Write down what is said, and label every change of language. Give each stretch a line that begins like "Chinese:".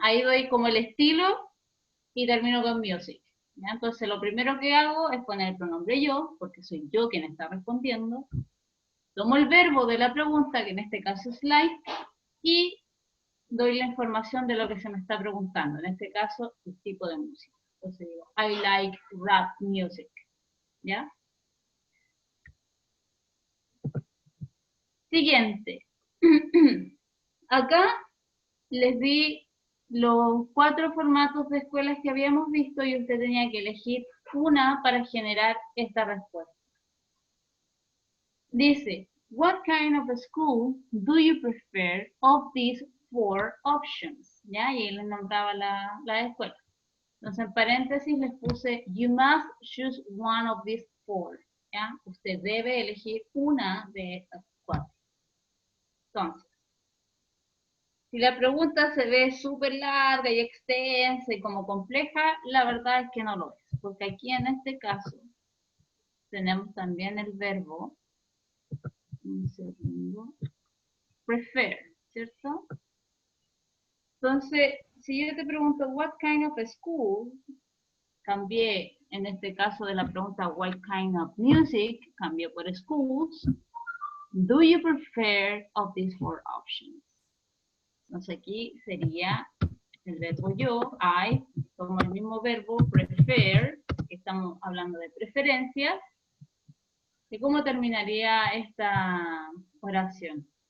Spanish: Ahí doy como el estilo y termino con music. ¿Ya? Entonces lo primero que hago es poner el pronombre yo, porque soy yo quien está respondiendo. Tomo el verbo de la pregunta, que en este caso es like, y doy la información de lo que se me está preguntando. En este caso, el tipo de música. Entonces digo,
English: I like rap music.
Spanish: ¿Ya? Siguiente. Acá les di los 4 formatos de escuelas que habíamos visto y usted tenía que elegir una para generar esta respuesta. Dice,
English: what kind of a school do you prefer of these 4 options?
Spanish: ¿Ya? Y él les nombraba la escuela. Entonces, en paréntesis les puse,
English: you must choose one of these 4.
Spanish: ¿Ya? Usted debe elegir una de estas 4. Entonces, si la pregunta se ve súper larga y extensa y como compleja, la verdad es que no lo es. Porque aquí en este caso tenemos también el verbo, un segundo, prefer. ¿cierto? Entonces, si yo te pregunto,
English: what kind of school,
Spanish: cambié, en este caso de la pregunta,
English: what kind of music,
Spanish: cambié por schools.
English: Do you prefer of these four options?
Spanish: Entonces aquí sería el verbo yo, I, tomo el mismo verbo, prefer, que estamos hablando de preferencias. ¿Y cómo terminaría esta oración?